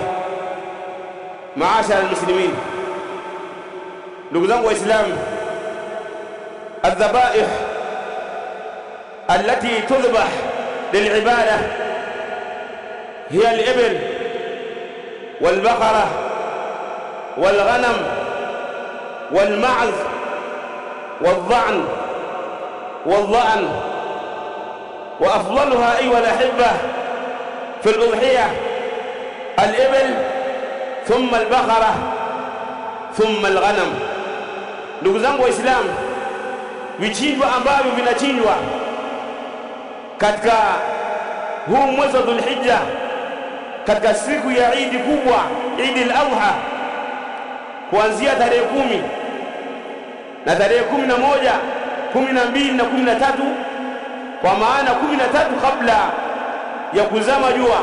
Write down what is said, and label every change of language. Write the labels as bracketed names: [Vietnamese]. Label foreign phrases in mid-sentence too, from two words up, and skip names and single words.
[Arabic] معاشر المسلمين، نقول وإسلام، الذبائح التي تذبح للعبادة هي الإبل والبقرة والغنم والمعز والضعن والضأن. وأفضلها أيها الأحبة في الأضحية الإبل، ثم البقرة، ثم الغنم. [Swahili] Ndugu zangu Waislamu, vichinjwa ambavyo vinachinjwa katika huu mwezi wa Dhulhijja, katika siku ya Eid kubwa, Eid al-Adha, kuanzia tarehe 10 na tarehe 11, 12 na 13, kwa maana 13 kabla ya kuzama jua.